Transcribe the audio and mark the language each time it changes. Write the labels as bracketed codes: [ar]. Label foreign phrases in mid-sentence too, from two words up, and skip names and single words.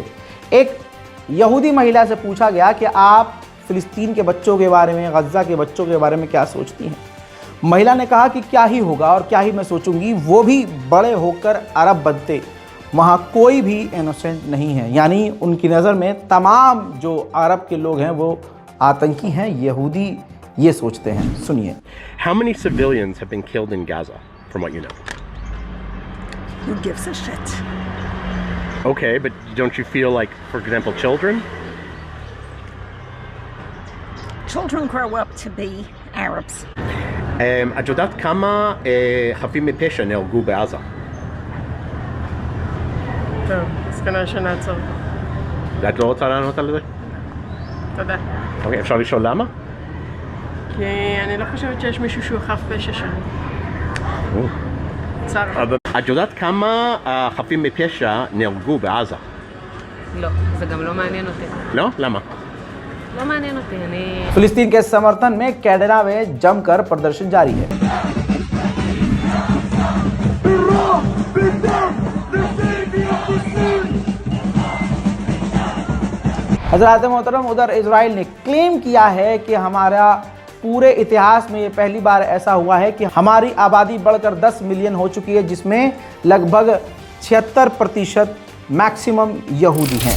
[hi] एक यहूदी महिला से पूछा गया कि आप फिलिस्तीन के बच्चों के बारे में, गज़ा के बच्चों के बारे में क्या सोचती हैं? महिला ने कहा कि क्या ही होगा और क्या ही मैं सोचूंगी, वो भी बड़े होकर अरब बनते, वहाँ कोई भी इनोसेंट नहीं है। यानी उनकी नज़र में तमाम जो अरब के लोग हैं वो आतंकी हैं, यहूदी ये सोचते हैं। सुनिए। [en] How many civilians have been killed in Gaza, from what you know? Who gives a shit? Okay, but don't you feel like, for example, children? Children grow up to be Arabs. [he] את יודעת כמה חפים מפשע נהרגו בעזה? טוב, אז כנראה שנעצור. את לא רוצה לענות על זה? תודה. אוקיי, אפשר לשאול למה? כי אני לא חושבת שיש מישהו שהוא חף פשע שם. צר. את יודעת כמה חפים מפשע נהרגו בעזה? לא, זה גם לא מעניין אותי. לא? למה? לא מעניין אותי, אני... [hi] फिलिस्तीन के समर्थन में कैडेरा में जमकर प्रदर्शन जारी है। हज़रात मोहतरम, उधर इजराइल ने क्लेम किया है कि हमारा पूरे इतिहास में ये पहली बार ऐसा हुआ है कि हमारी आबादी बढ़कर 10 मिलियन हो चुकी है, जिसमें लगभग 76% मैक्सिमम यहूदी हैं।